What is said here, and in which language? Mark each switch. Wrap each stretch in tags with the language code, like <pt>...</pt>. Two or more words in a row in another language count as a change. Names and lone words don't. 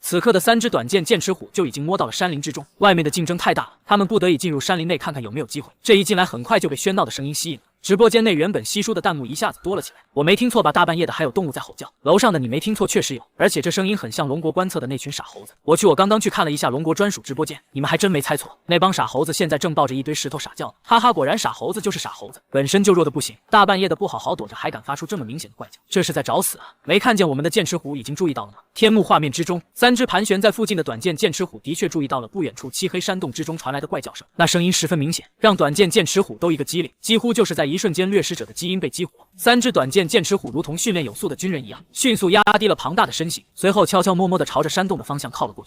<zh>此刻的3隻短劍剑齒虎就已經摸到了山林之中，外面的競爭太大了，他們不得已進入山林內看看有沒有機會。這一進來，很快就被喧鬧的聲音吸引了。直播間內原本稀疏的彈幕一下子多了起來。我沒聽錯吧？大半夜的還有動物在吼叫。樓上的你沒聽錯，確實有，而且這聲音很像龍國觀測的那群傻猴子。我剛剛去看了一下龍國專屬直播間，你們還真沒猜錯，那幫傻猴子現在正抱着一堆石頭傻叫呢。哈哈，果然傻猴子就是傻猴子，本身就弱的不行，大半夜的不好好躲着，還敢發出這麼明顯的怪叫，這是在找死啊！沒看見我們的劍齒虎已經注意到了嗎？天幕畫面之中，3隻盤旋在附近的短劍劍齒虎的確注意到了不遠處漆黑山洞之中傳來的怪叫聲，那聲音十分明顯，讓短劍劍齒虎都一個機靈，幾乎就是在一瞬間掠食者的基因被激活。3隻短劍剑齒虎如同訓練有素的軍人一樣，迅速壓低了龐大的身形，隨後悄悄摸摸地朝着山洞的方向靠了過去。</zh>